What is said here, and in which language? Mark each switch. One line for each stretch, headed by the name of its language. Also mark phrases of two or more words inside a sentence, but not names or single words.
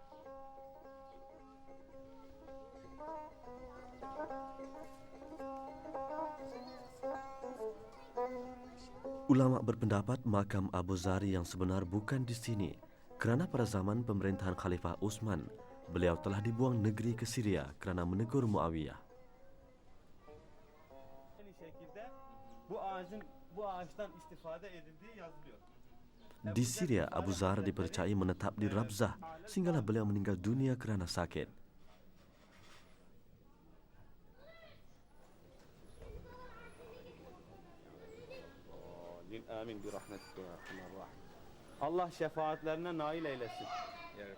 Malay: Ulama berpendapat makam Abu Zar yang sebenar bukan di sini, kerana pada zaman pemerintahan Khalifah Utsman, beliau telah dibuang negeri ke Syria kerana menegur Muawiyah.
Turkish: Aynı şekilde bu ağaçtan istifade edildiği yazılıyor.
Malay: Di Syria, Abu Zar dipercayai menetap di Rabzah sehinggalah beliau meninggal dunia kerana sakit.
Arabic: آمين برحمتك يا أرحم الراحمين.
Turkish: Allah şefaatlerine nail eylesin. Evet.